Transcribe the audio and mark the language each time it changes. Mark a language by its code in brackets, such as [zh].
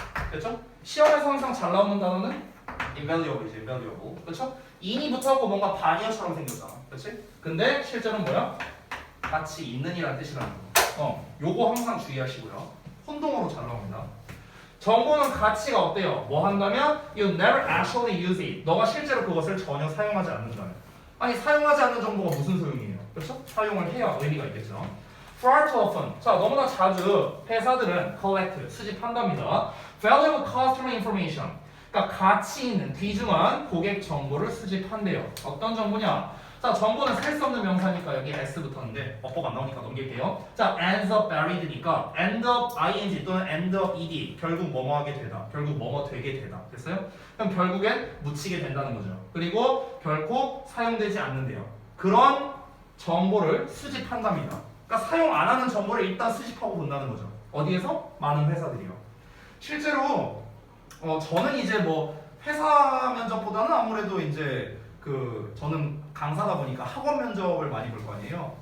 [ko] 됐죠? 시험에서 항상 잘 나오는 단어는 invaluable이지, invaluable. 그렇죠? in이 붙어갖고 뭔가 반이어처럼 생겼잖아. 그렇지? 근데 실제로는 뭐야? 가치 있는이라는 뜻이라는 거. 요거 항상 주의하시고요. 혼동으로 잘 나옵니다. 정보는 가치가 어때요? 뭐 한다면 [en] you never actually use it. [ko] 너가 실제로 그것을 전혀 사용하지 않는다면. 아니 사용하지 않는 정보가 무슨 소용이에요? 그렇죠? 사용을 해야 의미가 있겠죠. [en] Far too often. [ko] 자 너무나 자주 회사들은 collect 수집한답니다. [en] Valuable customer information. [ko] 그러니까 가치 있는 귀중한 고객 정보를 수집한대요. 어떤 정보냐? 자 정보는 살 수 없는 명사니까 여기 s 붙었는데 어법 안 나오니까 넘길게요. 자 ends up buried니까 end up ing 또는 end up ed 결국 뭐뭐하게 되다. 결국 뭐뭐 되게 되다. 됐어요? 그럼 결국엔 묻히게 된다는 거죠. 그리고 결코 사용되지 않는데요. 그런 정보를 수집한답니다. 그러니까 사용 안 하는 정보를 일단 수집하고 본다는 거죠. 어디에서? 많은 회사들이요. 실제로 저는 이제 뭐 회사 면접보다는 아무래도 이제 저는 강사다 보니까 학원 면접을 많이 볼 거 아니에요.